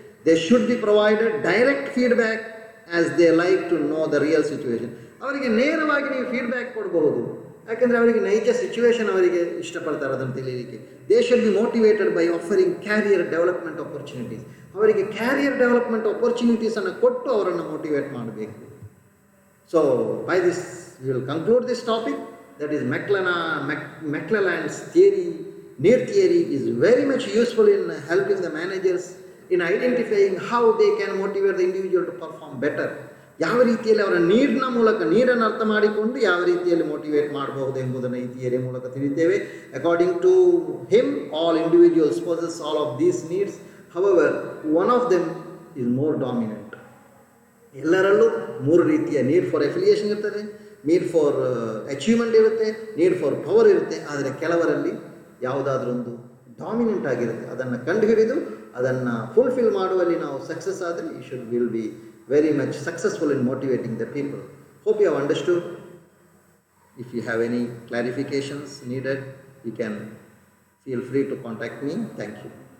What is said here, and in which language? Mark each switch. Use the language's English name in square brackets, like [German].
[English] They should be provided direct feedback as they like to know the real situation. [Kannada] ಅವರಿಗೆ ನೇರವಾಗಿ ನೀವು feedback ಕೊಡಬಹುದು, ಯಾಕೆಂದರೆ ಅವರಿಗೆ ನೈಜ ಸಿಚುವೇಶನ್ ಅವರಿಗೆ ಇಷ್ಟಪಡ್ತಾರೆ ಅದನ್ನು ತಿಳಿಯಲಿಕ್ಕೆ. [English] They should be motivated by offering career development opportunities. [Kannada] ಅವರಿಗೆ ಕ್ಯಾರಿಯರ್ ಡೆವಲಪ್ಮೆಂಟ್ ಆಪರ್ಚುನಿಟೀಸನ್ನು ಕೊಟ್ಟು ಅವರನ್ನು ಮೋಟಿವೇಟ್ ಮಾಡಬೇಕು. [English] So by this we will conclude this topic, that is McClelland's theory. Near theory is very much useful in helping the managers in identifying how they can motivate the individual to perform better. [Kannada] ಯಾವ ರೀತಿಯಲ್ಲಿ ಅವರ ನೀಡನ್ನು ಅರ್ಥ ಮಾಡಿಕೊಂಡು ಯಾವ ರೀತಿಯಲ್ಲಿ motivate ಮಾಡಬಹುದು ಎಂಬುದನ್ನು ಈ ಥಿಯರಿ ಮೂಲಕ ತಿಳಿದ್ದೇವೆ. [English] According to him all individuals possess all of these needs. However, one of them is more dominant. [Kannada] ಎಲ್ಲರಲ್ಲೂ 3 ರೀತಿಯ ನೀಡ್ ಫಾರ್ ಎಫಿಲಿಯೇಷನ್ ಇರ್ತದೆ, ನೀಡ್ ಫಾರ್ ಅಚೀವ್ಮೆಂಟ್ ಇರುತ್ತೆ, ನೀಡ್ ಫಾರ್ ಪವರ್ ಇರುತ್ತೆ. ಆದರೆ ಕೆಲವರಲ್ಲಿ ಯಾವುದಾದ್ರೂ ಒಂದು ಡಾಮಿನೆಂಟ್ ಆಗಿರುತ್ತೆ. ಅದನ್ನು ಕಂಡುಹಿಡಿದು ಅದನ್ನು ಫುಲ್ಫಿಲ್ ಮಾಡುವಲ್ಲಿ ನಾವು ಸಕ್ಸಸ್ ಆದರೆ [English] Will be very much successful in motivating the people. Hope you have understood. If you have any clarifications needed, you can feel free to contact me. Thank you.